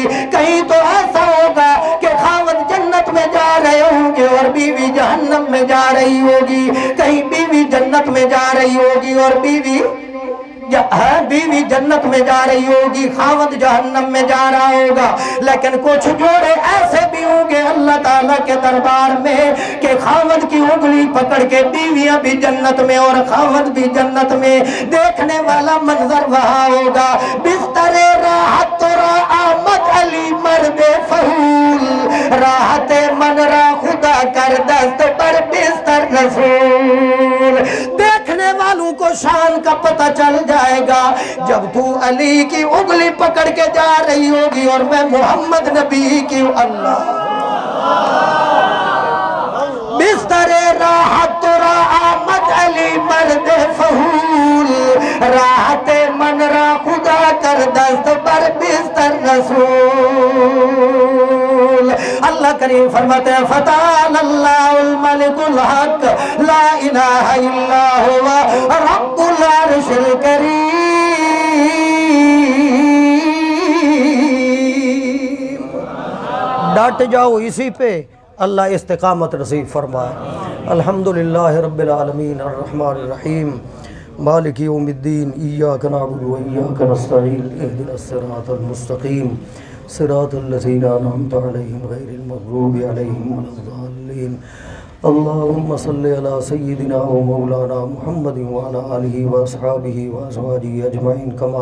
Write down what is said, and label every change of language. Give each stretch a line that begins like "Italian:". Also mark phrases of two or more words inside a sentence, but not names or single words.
Urdu: کہیں تو ایسا ہوگا کہ خاوند جنت میں جا رہے ہوں گے اور بیوی جہنم میں جا رہی ہوگی، کہیں بیوی جنت میں جا رہی ہوگی اور بیوی جنت میں جا رہی ہوگی، خاوند جہنم میں جا رہا ہوگا۔ لیکن کچھ جوڑے ایسے بھی ہوں گے اللہ تعالیٰ کے دربار میں کہ خاوند کی انگلی پکڑ کے بیویاں بھی جنت میں اور خاوند بھی جنت میں، دیکھنے والا منظر وہاں ہوگا۔
Persian: بستر راحت ترا آمد علی مرد فہول، راحت من را خدا کر دست پر بستر رسول۔
Urdu: دیکھنے والوں کو شان کا پتہ چل جائے گا جب تو علی کی انگلی پکڑ کے جا رہی ہوگی اور میں محمد نبی کی اللہ۔
Persian: بستر راحت ترا آمد علی مرد فہول، راحت من را خدا کر دست پر بستر رسول۔
Urdu: اللہ کریم فرماتے ہیں
Arabic: فتعال اللہ الملک الحق لا الہ الا ہوا رب العرش الکریم۔
Urdu: ڈٹ جاؤ اسی پہ، اللہ استقامت نصیب فرمائے۔
Arabic: الحمدللہ رب العالمین الرحمن الرحیم مالک یوم الدین ایاک نعبد و ایاک نستعین اهدنا الصراط المستقیم صراط الذین انعمت علیہم غیر المغضوب علیہم ولا الضالین اللهم صل على سيدنا ومولانا محمد وعلى آله وأصحابه وأزواجه أجمعين كما